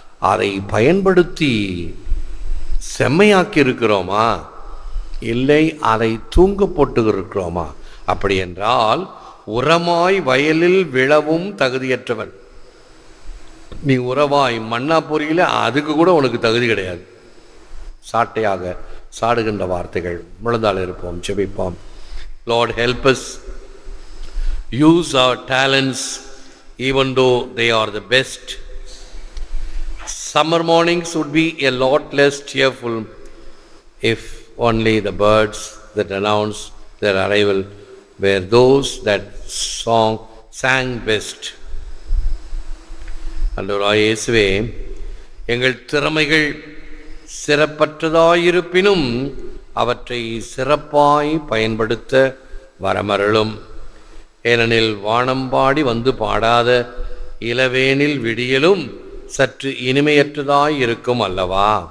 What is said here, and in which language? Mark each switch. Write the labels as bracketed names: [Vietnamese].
[Tamil] அதை பயன்படுத்தி செம்மையாக்கி இருக்கிறோமா, இல்லை அதை தூங்க போட்டு இருக்கிறோமா? அப்படி என்றால் உரமாய் வயலில் விழவும் தகுதியற்றவன். நீ உறவாய் மண்ணா பொறியில அதுக்கு கூட உனக்கு தகுதி கிடையாது. சாட்டையாக சாடுகின்ற வார்த்தைகள். முழந்தால் இருப்போம், ஜெபிப்போம். [English] Lord, help us use our talents even though they are the best. Summer mornings would be a lot less cheerful if only the birds that announced their arrival were those that sang best. [Tamil] ஆண்டவராகிய இயேசுவே, எங்கள் திறமைகள் சிறப்பற்றதாயிருப்பினும் அவற்றை சிறப்பாய் பயன்படுத்த வரமருளும். ஏனெனில் வானம்பாடி வந்து பாடாத இளவேனில் விடியலும் சற்று இனிமையற்றதாய் இருக்கும் அல்லவா.